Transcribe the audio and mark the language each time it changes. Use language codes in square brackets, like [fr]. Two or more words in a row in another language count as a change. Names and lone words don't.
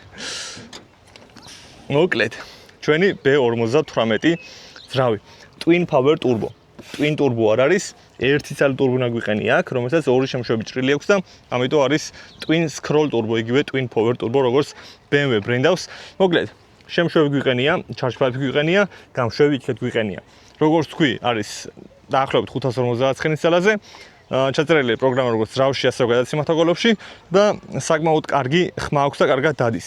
[ka] მოკლედ, ჩვენი B58 ძრავი, Twin Power Turbo. [en] Twin Turbo [ka] არ არის, ერთი ცალი ტურბინა გვიყენია აქ, რომელსაც ორი შემშვები ჭრილი აქვს და ამიტომ არის [en] Twin Scroll Turbo, [ka] იგივე Twin Power Turbo, როგორც BMW ბრენდავს. მოკლედ, შემშვები გვიყენია, [en] charge pipe [ka] გვიყენია, გამშვები იქეთ გვიყენია. როგორც თქვი, არის დაახლოებით 550 ცხენისძალაზე. ჩაწერილი პროგრამა როგორც ძრავში, ასევე გადაცემათა გოლოფში და საკმაოდ კარგი ხმა აქვს და კარგად დადის.